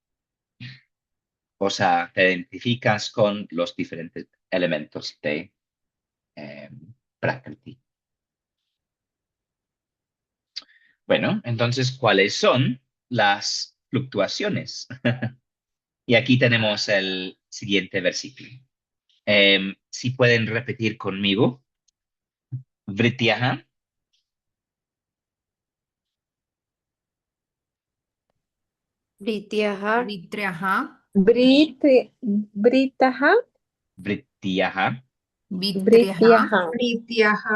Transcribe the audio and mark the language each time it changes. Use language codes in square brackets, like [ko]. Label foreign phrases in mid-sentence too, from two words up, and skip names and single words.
[es] O sea, te identificas con los diferentes elementos de eh, Prakriti. Bueno, entonces, ¿cuáles son las fluctuaciones? Y aquí tenemos el siguiente versículo. Si pueden repetir conmigo, [sa] Vrityaha, Vrityaha, Vitriaha, वृत्, वृत्तयः, Vrityaha, Vitriaha, Britiaha, Nityaha,